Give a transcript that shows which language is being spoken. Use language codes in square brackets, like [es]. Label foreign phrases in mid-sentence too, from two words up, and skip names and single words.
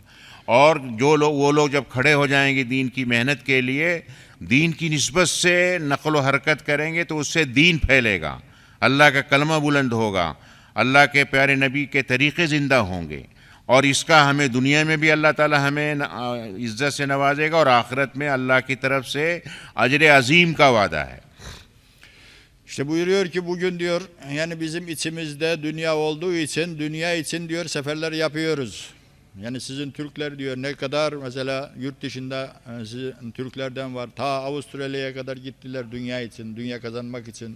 [hi] और जो लोग वो लोग जब खड़े हो जाएंगे दीन की मेहनत के लिए, दीन की निस्बत से नक़ल व हरकत करेंगे, तो उससे दीन फैलेगा, अल्लाह का कलमा बुलंद होगा, अल्लाह के प्यारे नबी के तरीक़े ज़िंदा होंगे। और इसका हमें दुनिया में भी अल्लाह ताला हमें इज़्ज़त से नवाजेगा और आखिरत में अल्लाह की तरफ से अजर अज़ीम का वादा है। [tr] İşte buyuruyor ki bugün diyor yani bizim içimizde dünya olduğu için dünya için diyor seferler yapıyoruz. Yani sizin Türkler diyor ne kadar mesela yurt dışında sizin Türklerden var. Ta Avustralya'ya kadar gittiler dünya için, dünya kazanmak için.